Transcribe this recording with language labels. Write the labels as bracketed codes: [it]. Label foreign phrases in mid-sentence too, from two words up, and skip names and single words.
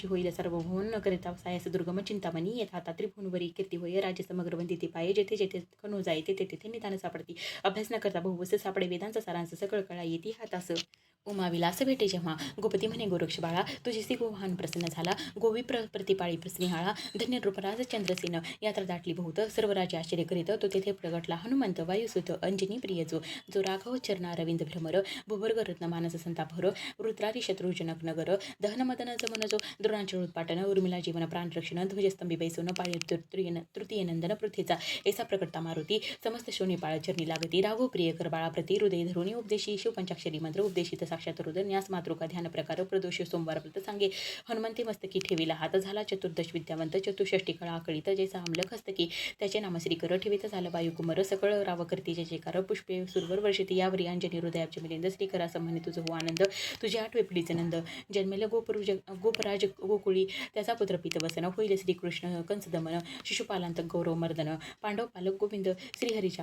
[mr] होईल सर्व भुवन न करिता सायस दुर्गम चिंतामणी येत हाता त्रिभुवनवरी कीर्ती होय राज्य समग्र वंदिती पाये जेथे जेथे खणू जाय तेथे तेथे निदान सापडती अभ्यास न करता बहुवस सापडे वेदांचा सारांश सकळ कळा येती हातास उमाविलास भेटे जेव्हा गोपती म्हणे गोरक्ष बाळा तुझी गोवाहन प्रसन्न झाला गोवी प्रतिपाळी स्नेहाळा धन्य रूपराज चंद्रसेन यात्रा दाटली बहुत सर्व राजे आश्चर्य करीत तो तेथे प्रगटला हनुमंत वायुसुत अंजनी प्रियजो जो राघव चरणा रविंद्र भ्रमर भुवर्ग रत्न मानस संतापहर वृत्रारी शत्रुजनक नगर दहन मदन जमन जो द्रोणाचल उत्पाटन उर्मिला जीवन प्राण रक्षण ध्वजस्तंभी बैसून पाळी तृतीय नंदन पृथ्वीचा ऐसा प्रकटता मारुती समस्त शोनी पाळ चरणी लागती राघव प्रियकर बाळाप्रती हृदय धरुणी उपदेशी शिवपंचाक्षरी मंत्र उपदेशित साक्षात हृदय न्यास मातृका ध्यान प्रकार प्रदोष सोमवार व्रत सांगे हनुमंती मस्तकी ठेविला हात झाला चतुर्दश विद्यावंत चतुष्षष्टी कळा आकळीत जैसा अंमलक हस्तकी त्याचे नाम श्रीकर ठेवित झालं वायुकुमार सकळ राव करती जयकार पुष्पे सुरवर वर्षिती यावरी अंजनी हृदयाचे मिलिंद श्रीकरा संबंधी तुझं हो आनंद तुझे आठवे पिढीचे नंद जन्मेल गोपराज गोकुळी त्याचा पुत्र पितवसन होईल श्रीकृष्ण कंसदमन शिशुपालांत गौरव मर्दन पांडव पालक गोविंद श्रीहरीच्या